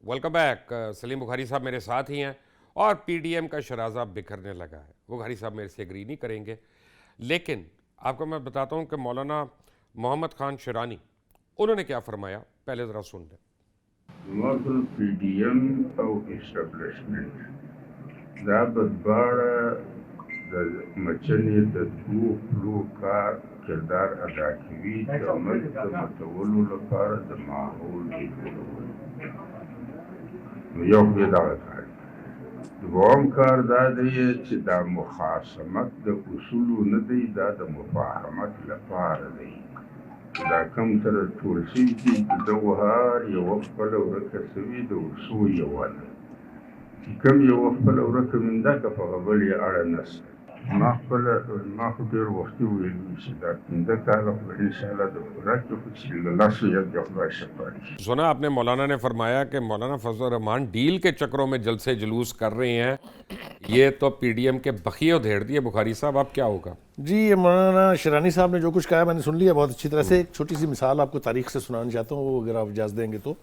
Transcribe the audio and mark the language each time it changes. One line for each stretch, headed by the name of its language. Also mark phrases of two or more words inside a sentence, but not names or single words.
Urdu: سلیم بخاری صاحب میرے ساتھ ہی ہیں, اور پی ڈی ایم کا شرازہ بکھرنے لگا ہے. بخاری صاحب میرے سے ایگری نہیں کریں گے، لیکن آپ کو میں بتاتا ہوں کہ مولانا محمد خان شیرانی انہوں نے کیا فرمایا، پہلے ذرا سن لیں۔
Pashto: موضوع پی ڈی ایم او اسٹیبلشمنٹ دا بدباړه د مچنې د دوو پلو کار کردار ادا کوي د ملک د متولو لپاره د ماحول د جوړولو. نو یو خو یې دغه کار دی. دویم کار دا دی چې دا مخاصمت د اصولو نه دی، دا د مفاهمت لپاره دی. دا کم سره ټول شوي دي د دغو هر یوه خپله ورکه شوي د ورسو یوه ده، چې کوم یوه خپله ورکه منده که په غبل یې اړه نشته. ما خو ډېر وختي ویلي چې دا 15 کاله خو انشاءالله د پوره کړو، چې له لاسو یې د خدای سپاري.
Urdu: سنا آپ نے مولانا نے فرمایا کہ مولانا فضل الرحمان ڈیل کے چکروں میں جلسے جلوس کر رہے ہیں، یہ تو پی ڈی ایم کے بخیے ادھیڑ دیے. بخاری صاحب اب کیا ہوگا؟ جی یہ مولانا شیرانی صاحب نے جو کچھ کہا میں نے سن لیا بہت اچھی طرح سے. ایک چھوٹی سی مثال آپ کو تاریخ سے سنانا چاہتا ہوں، وہ اگر آپ اجازت دیں گے تو.